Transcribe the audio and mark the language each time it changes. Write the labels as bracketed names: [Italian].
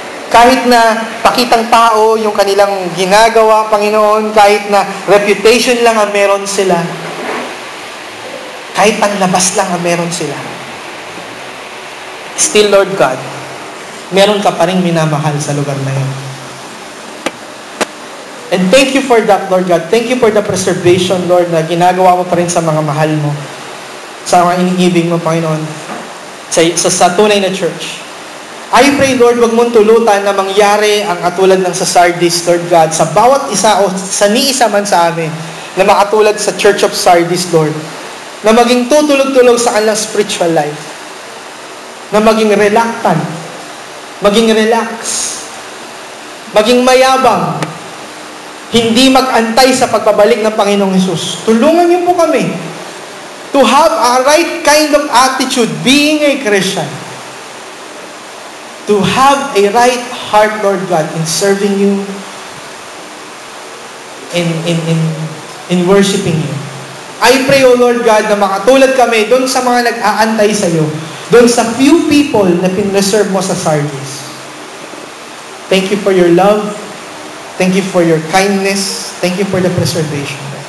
[Filipino] Kahit na pakitang tao yung kanilang ginagawa, Panginoon, kahit na reputation lang ang meron sila, kahit panlabas lang ang meron sila. Still, Lord God, meron ka pa rin minamahal sa lugar na yun. [English] And thank you for that, Lord God. Thank you for the preservation, [Filipino] Lord, na ginagawa mo pa rin sa mga mahal mo. Sa mga iniibig mo, Panginoon. Sa tunay na church. [English] I pray, [Filipino] Lord, wag mong tulutan na mangyari ang katulad ng sa Sardis, Lord God, sa bawat isa o sa ni-isa man sa amin, na makatulad sa Church of Sardis, Lord, na maging tutulog-tulog sa kanilang spiritual life, na maging reluctant, maging relax, maging mayabang, hindi mag-antay sa pagbabalik ng Panginoong Hesus. Tulungan niyo po kami [English] to have a right kind of attitude being a Christian. To have a right heart, Lord God, in serving you, in worshiping you. I pray, O Lord God, [Filipino] na makatulad kami doon sa mga nag-aantay sa iyo, doon sa [English] few people [Filipino] na pinreserve mo sa Sardis. [English] Thank you for your love. Thank you for your kindness. Thank you for the preservation.